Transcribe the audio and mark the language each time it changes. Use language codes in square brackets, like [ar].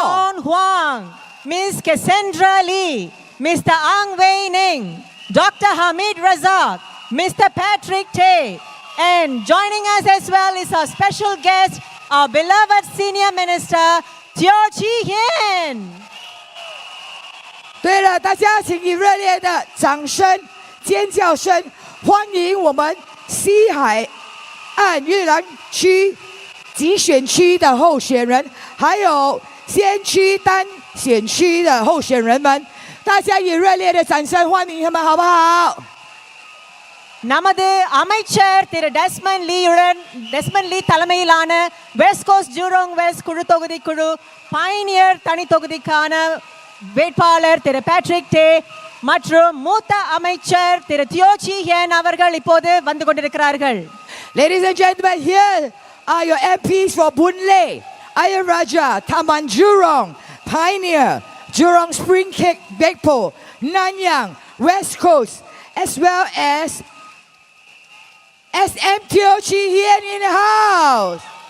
[en] John Huang. Ms. Cassandra Lee. Mr. Ang Wei Ning. Dr. Hamid Razak. Mr. Patrick Tay. And joining us as well is our special guest, our beloved Senior Minister, Teo Chee Hian. [zh] 对了，大家请以热烈的掌声、尖叫声欢迎我们西海岸裕廊区集选区的候选人，还有先驱单选区的候选人们，大家以热烈的掌声欢迎他们，好不好？ [ta] நமது அமைச்சர் திரு Desmond லீ தலைமையிலான west coast Jurong west குழு தொகுதி குழு Pioneer தனி தொகுதிக்கான வேட்பாளர் திரு Patrick டே மற்றும் மூத்த அமைச்சர் திரு தியோ சீ ஹியன் அவர்கள் இப்போது வந்து கொண்டிருக்கிறார்கள். [en] Ladies and gentlemen, here are your MPs for Boon Lay, Ayer Rajah, Taman Jurong, Pioneer, Jurong Spring Gate, Nanyang, West Coast, as well as SM Teo Chee Hian in the house.